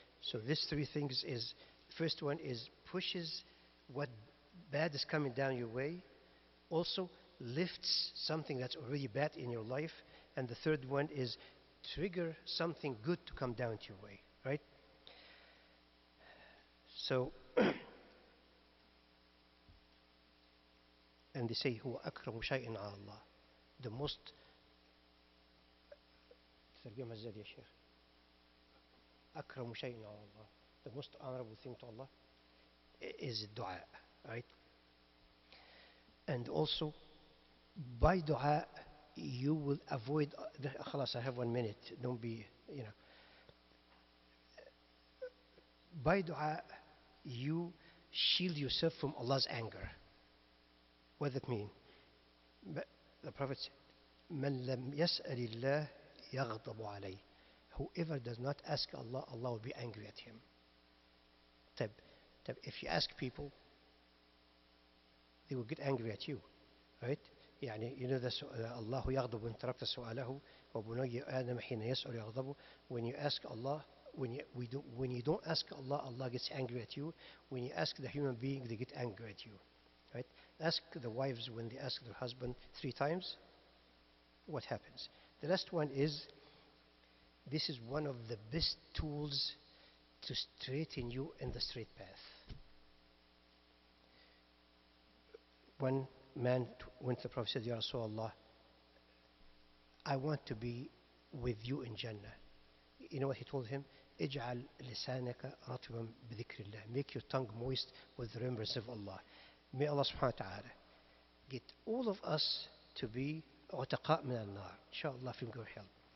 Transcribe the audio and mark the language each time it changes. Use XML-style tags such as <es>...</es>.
<en>So these three things is, first one is pushes what bad is coming down your way. Also lifts something that's already bad in your life. And the third one is trigger something good to come down to your way, right? So, and they say,</en> <ar>هو أكرم شيء على الله.</ar> <en>The most,</en> <ar>ترجمة ازاي يا شيخ؟ أكرم شيء على الله.</ar> <en>The most honorable thing to Allah is dua, right? And also, by dua, you will avoid, خلاص, I have 1 minute, don't be, by dua, you shield yourself from Allah's anger. What does that mean? The Prophet said,</en> <ar>مَنْ لَمْ يَسْأَلِ اللَّهِ يَغْضَبُ عَلَيْهِ.</ar> <en>Whoever does not ask Allah, Allah will be angry at him. If you ask people, they will get angry at you, right?</en> <ar>يعني الله يغضب إن تركت سؤاله وبني آدم حين يسأل يغضب.</ar> <en>When you ask Allah, when you don't ask Allah, Allah gets angry at you. When you ask the human being, they get angry at you, right? Ask the wives when they ask their husband 3 times, what happens? The last one is, this is one of the best tools to straighten you in the straight path. One man went to the Prophet and said, Ya Rasulullah, I want to be with you in Jannah. You know what he told him?</en> <ar>اجعل لسانك رطبا بذكر الله.</ar> <en>Make your tongue moist with the remembrance of Allah. May Allah subhanahu wa ta'ala get all of us to be</en> <ar>عتقاء من النار.</ar> <en>Inshallah, from your help.</en>